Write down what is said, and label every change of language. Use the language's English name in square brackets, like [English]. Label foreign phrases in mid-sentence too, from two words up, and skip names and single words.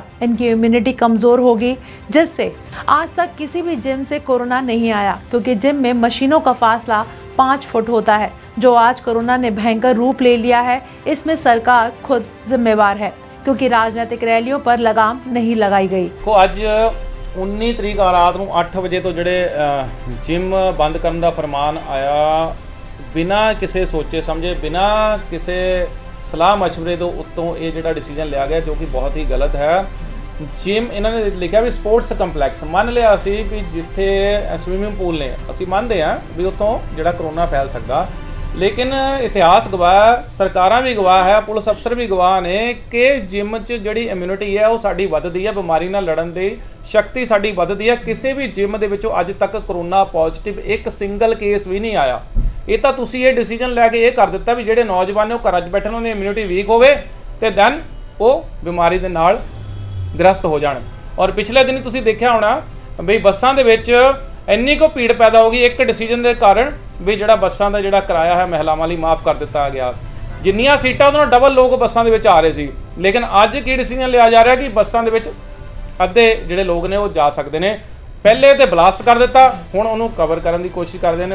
[Hindi] इनकी इम्यूनिटी कमजोर होगी, जिससे आज तक किसी भी जिम से कोरोना नहीं आया, क्योंकि जिम में मशीनों का फासला 5 फुट होता है। जो आज कोरोना ने भयंकर रूप ले लिया है, इसमें सरकार खुद जिम्मेवार है, क्योंकि राजनीतिक रैलियों पर लगाम नहीं लगाई गई। [Punjabi] ਅੱਜ 19 ਤਰੀਕ ਰਾਤ ਨੂੰ 8 ਵਜੇ ਤੋਂ ਜਿਹੜੇ ਜਿਮ ਬੰਦ ਕਰਨ ਦਾ ਫਰਮਾਨ ਆਇਆ, ਬਿਨਾਂ ਕਿਸੇ ਸੋਚੇ ਸਮਝੇ, ਬਿਨਾਂ ਕਿਸੇ ਸਲਾਹ ਮਸ਼ਵਰੇ ਤੋਂ ਉੱਤੋਂ ਇਹ ਜਿਹੜਾ ਡਿਸੀਜਨ ਲਿਆ ਗਿਆ, ਜੋ ਕਿ ਬਹੁਤ ਹੀ ਗਲਤ ਹੈ। ਜਿਮ ਇਹਨਾਂ ਨੇ ਲਿਖਿਆ ਵੀ ਸਪੋਰਟਸ ਕੰਪਲੈਕਸ, ਮੰਨ ਲਿਆ ਅਸੀਂ ਵੀ ਜਿੱਥੇ ਸਵਿਮਿੰਗ ਪੂਲ ਨੇ, ਅਸੀਂ ਮੰਨਦੇ ਹਾਂ ਵੀ ਉੱਥੋਂ ਜਿਹੜਾ ਕਰੋਨਾ ਫੈਲ ਸਕਦਾ, ਲੇਕਿਨ ਇਤਿਹਾਸ ਗਵਾਹ, ਸਰਕਾਰਾਂ ਭੀ ਗਵਾਹ ਹੈ, ਪੁਲਿਸ ਅਫਸਰ ਭੀ ਗਵਾਹ ਨੇ ਕਿ ਜਿਮ ਚ ਜਿਹੜੀ ਇਮਿਊਨਿਟੀ ਹੈ ਵੋ ਸਾਡੀ ਵਧਦੀ ਹੈ, ਬਿਮਾਰੀ ਨਾਲ ਲੜਨ ਦੀ ਸ਼ਕਤੀ ਸਾਡੀ ਵਧਦੀ ਹੈ। ਕਿਸੀ ਭੀ ਜਿਮ ਦੇ ਵਿਚੋਂ ਅੱਜ ਤਕ ਕਰੋਨਾ ਪਾਜ਼ਿਟਿਵ ਏਕ ਸਿੰਗਲ ਕੇਸ ਭੀ ਨਹੀਂ ਆਇਆ। ਯੇ ਤੋ ਤੁਸੀਂ ਯੇ ਡਿਸੀਜ਼ਨ ਲੈਕੇ ਯੇ ਕਰ ਦਿੱਤਾ ਭੀ ਜਿਹੜੇ ਨੌਜਵਾਨ ਨੇ ਘਰ ਚ ਬੈਠੇ ਉਨ੍ਹਾਂ ਦੀ ਇਮਿਊਨਿਟੀ ਵੀਕ ਹੋਵੇ ਤੇ ਦੈਨ ਵੋ ਬਿਮਾਰੀ ਦੇ ਨਾਲ ਗ੍ਰਸਤ ਹੋ ਜਾਣ। ਔਰ ਪਿਛਲੇ ਦਿਨ ਤੁਸੀਂ ਦੇਖਿਆ ਹੋਣਾ ਭੀ ਬੱਸਾਂ ਦੇ ਵਿਚ ਇੰਨੀ ਕੋ ਭੀੜ ਪੈਦਾ ਹੋ ਗਈ ਇੱਕ ਡਿਸੀਜਨ ਦੇ ਕਾਰਨ ਵੀ ਜਿਹੜਾ ਬੱਸਾਂ ਦਾ ਜਿਹੜਾ ਕਿਰਾਇਆ ਹੈ ਮਹਿਲਾਵਾਂ ਲਈ ਮਾਫ ਕਰ ਦਿੱਤਾ ਗਿਆ। ਜਿੰਨੀਆਂ ਸੀਟਾਂ ਉਹਨਾਂ ਡਬਲ ਲੋਕ ਬੱਸਾਂ ਦੇ ਵਿੱਚ ਆ ਰਹੇ ਸੀ, ਲੇਕਿਨ ਅੱਜ ਕੀ ਡਿਸੀਜਨ ਲਿਆ ਜਾ ਰਿਹਾ ਕਿ ਬੱਸਾਂ ਦੇ ਵਿੱਚ ਅੱਧੇ ਜਿਹੜੇ ਲੋਕ ਨੇ ਉਹ ਜਾ ਸਕਦੇ ਨੇ। ਪਹਿਲੇ ਤੇ ਬਲਾਸਟ ਕਰ ਦਿੱਤਾ, ਹੁਣ ਉਹਨੂੰ ਕਵਰ ਕਰਨ ਦੀ ਕੋਸ਼ਿਸ਼ ਕਰਦੇ ਨੇ।